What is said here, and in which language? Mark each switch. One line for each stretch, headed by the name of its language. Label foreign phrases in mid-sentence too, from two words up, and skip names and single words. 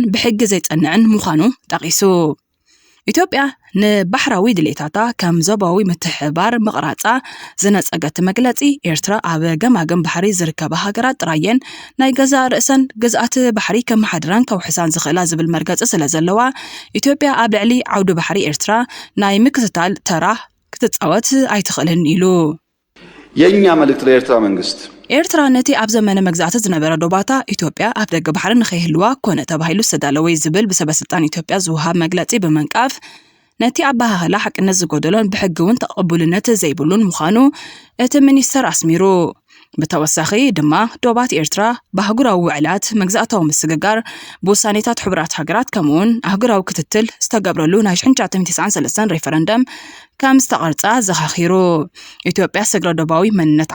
Tigrinya: ብሕጊ ዘይጸንዕን ምዃኑ ጠቒሱ ኢትዮጵያ ንባሕራዊ ድሌታታ ከም ዞባዊ ምትሕባር መቕራጻ ዝነጸገት መግለጺ ኤርትራ ኣብ ገማገም ባሕሪ ዝርከባ ሃገራት ጥራየን ናይ ገዛ ርእሰን ግዝኣት ባሕሪ ከም ሓድራን ከውሕሳን ዝኽእላ ዝብል መርገጺ ስለ ዘለዋ ኢትዮጵያ ኣብ ልዕሊ ዓውዲ ባሕሪ ኤርትራ ናይ ምክትታል ተራ ክትጻወት ኣይትኽእልን ኢሉ
Amharic: የኛ መልእክት ለኤርትራ መንግስት
Tigrinya: ኤርትራ ነቲ ኣብ ዘመነ መግዛእቲ ዝነበረ ዶባታ ኢትዮጵያ ኣብ ደገ ባሕሪ ንኸይህልዋ ኮነ ተባሂሉ ዝተዳለወ ዝብል ብሰበስልጣን ኢትዮጵያ ዝውሃብ መግለጺ ብምንቃፍ ነቲ ኣባሃህላ ሓቅነት ዝጎደሎን ብሕጊ እውን ተቐቡልነት ዘይብሉን ምዃኑ እቲ ሚኒስተር ኣስሚሩ ብተወሳኺ ድማ ዶባት ኤርትራ ባህጉራዊ ውዕላት መግዛእታዊ ምስግጋር ብውሳኔታት ሕቡራት ሃገራት ከምኡውን ኣህጉራዊ ክትትል ዝተገብረሉ ናይ 1993 ሬፈረንደም ከም ዝተቐርጻ ዘኻኺሩ ኢትዮጵያ ስግረ ዶባዊ መንነት